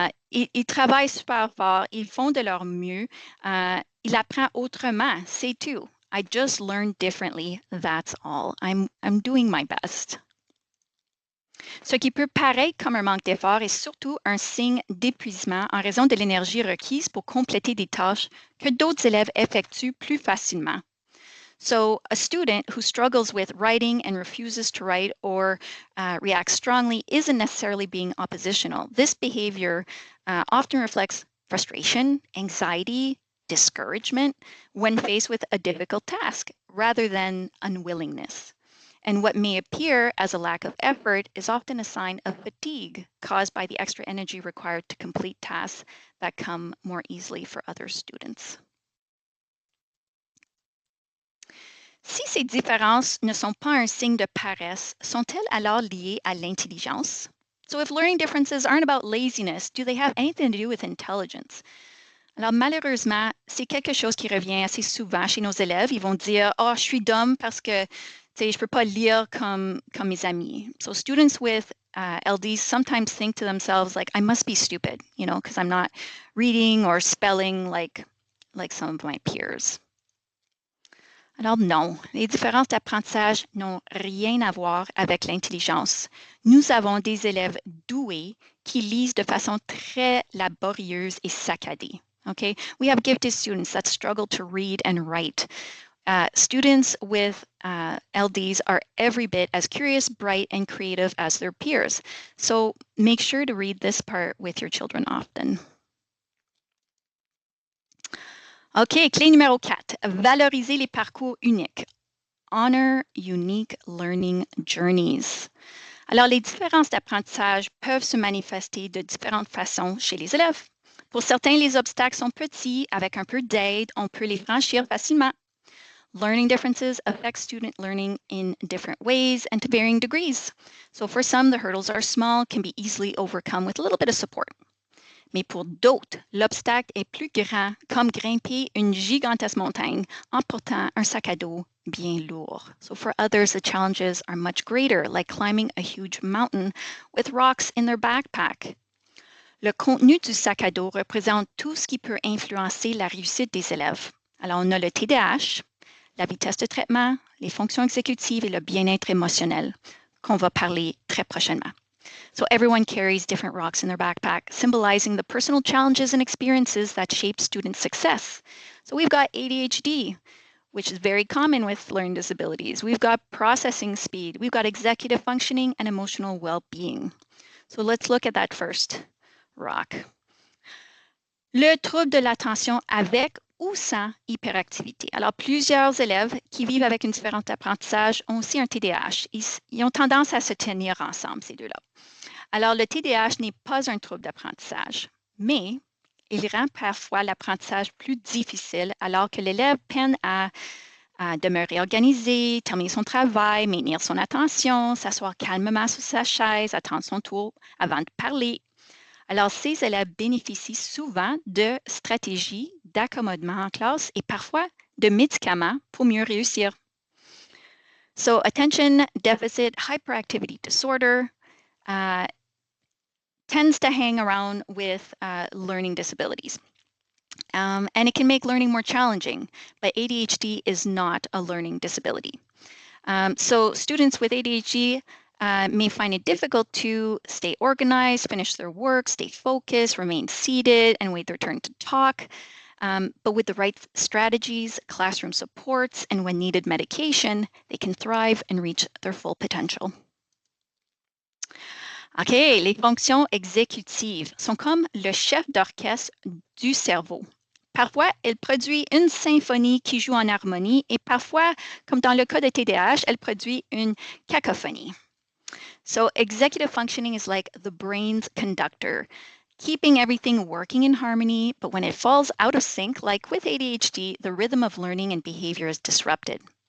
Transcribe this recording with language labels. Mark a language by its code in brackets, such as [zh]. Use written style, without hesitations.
[fr] Ils travaillent super fort, ils font de leur mieux, ils apprennent autrement, c'est tout. [en] I just learned differently, that's all. I'm doing my best. [fr] Ce qui peut paraître comme un manque d'effort est surtout un signe d'épuisement en raison de l'énergie requise pour compléter des tâches que d'autres élèves effectuent plus facilement. [en] So a student who struggles with writing and refuses to write or reacts strongly isn't necessarily being oppositional. This behavior often reflects frustration, anxiety, discouragement when faced with a difficult task rather than unwillingness. And what may appear as a lack of effort is often a sign of fatigue caused by the extra energy required to complete tasks that come more easily for other students. [fr] Si ces différences ne sont pas un signe de paresse, sont-elles alors liées à l'intelligence? [en] So if learning differences aren't about laziness, do they have anything to do with intelligence? [fr] Alors malheureusement, c'est quelque chose qui revient assez souvent chez nos élèves. Ils vont dire « Oh, je suis dumb parce que je ne peux pas lire comme mes amis. [en] » So students with LDs sometimes think to themselves like, I must be stupid, because I'm not reading or spelling like some of my peers. [fr] Alors non, les différences d'apprentissage n'ont rien à voir avec l'intelligence. Nous avons des élèves doués qui lisent de façon très laborieuse et saccadée. [en] Okay, we have gifted students that struggle to read and write. Students with LDs are every bit as curious, bright, and creative as their peers. So make sure to read this part with your children often. [fr] OK, clé numéro 4, valoriser les parcours uniques. [en] Honor unique learning journeys. [fr] Alors, les différences d'apprentissage peuvent se manifester de différentes façons chez les élèves. Pour certains, les obstacles sont petits. Avec un peu d'aide, on peut les franchir facilement. [en] Learning differences affect student learning in different ways and to varying degrees. So for some, the hurdles are small, can be easily overcome with a little bit of support. [fr] Mais pour d'autres, l'obstacle est plus grand, comme grimper une gigantesque montagne en portant un sac à dos bien lourd. [en] So for others, the challenges are much greater, like climbing a huge mountain with rocks in their backpack. [fr] Le contenu du sac à dos représente tout ce qui peut influencer la réussite des élèves. Alors, on a le TDAH, la vitesse de traitement, les fonctions exécutives et le bien-être émotionnel, qu'on va parler très prochainement. [en] So everyone carries different rocks in their backpack, symbolizing the personal challenges and experiences that shape student success. So we've got ADHD, which is very common with learning disabilities. We've got processing speed. We've got executive functioning and emotional well-being. So let's look at that first rock. [fr] Le trouble de l'attention avec ou sans hyperactivité. Alors, plusieurs élèves qui vivent avec une différence d'apprentissage ont aussi un TDAH. Ils ont tendance à se tenir ensemble, ces deux-là. Alors, le TDAH n'est pas un trouble d'apprentissage, mais il rend parfois l'apprentissage plus difficile alors que l'élève peine à demeurer organisé, terminer son travail, maintenir son attention, s'asseoir calmement sur sa chaise, attendre son tour avant de parler. Alors, ces élèves bénéficient souvent de stratégies d'accommodement en classe et parfois de médicaments pour mieux réussir. [en] So, attention deficit hyperactivity disorder tends to hang around with learning disabilities. And it can make learning more challenging, but ADHD is not a learning disability. So students with ADHD may find it difficult to stay organized, finish their work, stay focused, remain seated, and wait their turn to talk. But with the right strategies, classroom supports, and when needed medication, they can thrive and reach their full potential. [fr] OK, les fonctions exécutives sont comme le chef d'orchestre du cerveau. Parfois, elle produit une symphonie qui joue en harmonie et parfois, comme dans le cas de TDAH, elle produit une cacophonie. [en] So executive functioning is like the brain's conductor, keeping everything working in harmony, but when it falls out of sync, like with ADHD, the rhythm of learning and behavior is disrupted.